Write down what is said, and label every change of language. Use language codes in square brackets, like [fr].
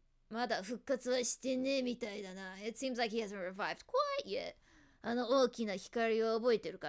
[ja] まだ復活はしてねえみたいだな。 [en] It seems like he hasn't revived quite yet. [ja] あの大きな光を覚えてるか?